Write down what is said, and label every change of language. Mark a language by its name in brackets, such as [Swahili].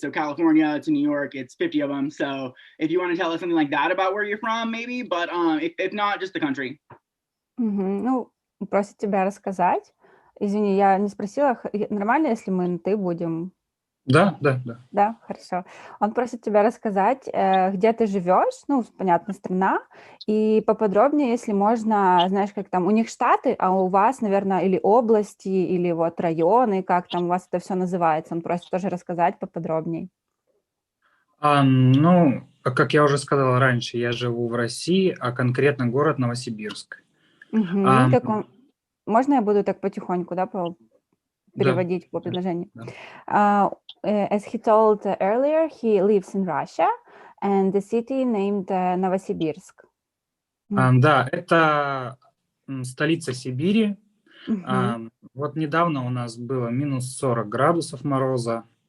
[English] So California to New York, it's 50 of them. So if you want to tell us something like that about where you're from, maybe, but if not, just the country. [Russian] Ну, просит тебя рассказать. Извини, я не спросила, нормально, если мы на «ты» будем? Да. Да, хорошо. Он просит тебя рассказать, где ты живешь, ну, понятно, страна, и поподробнее, если можно, знаешь, как там у них штаты, а у вас, наверное, или области, или вот районы, как там у вас это все называется. Он просит тоже рассказать поподробнее. Ну, как я уже сказал раньше, я живу в России, а конкретно город Новосибирск. Можно я буду так потихоньку, да, переводить по предложению? [English] As he told earlier, he lives in Russia, and the city named Novosibirsk. [Russian] Да, это столица Сибири. Вот недавно у нас было минус 40 градусов мороза.